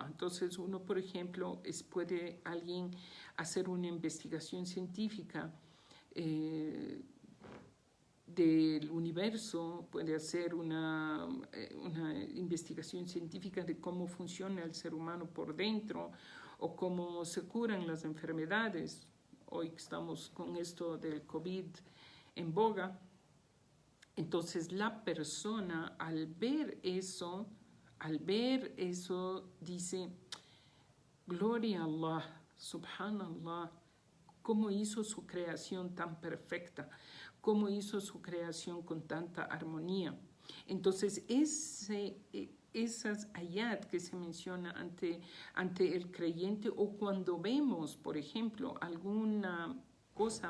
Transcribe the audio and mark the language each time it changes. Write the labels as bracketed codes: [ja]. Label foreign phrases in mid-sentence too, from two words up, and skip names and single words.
[es] Entonces uno, por ejemplo, puede alguien hacer una investigación científica del universo, puede hacer una investigación científica de cómo funciona el ser humano por dentro o cómo se curan las enfermedades. Hoy estamos con esto del COVID en boga. Entonces la persona al ver eso dice, gloria a Allah, subhanallah, cómo hizo su creación tan perfecta, cómo hizo su creación con tanta armonía. Entonces, esas ayat que se menciona ante el creyente, o cuando vemos, por ejemplo, alguna cosa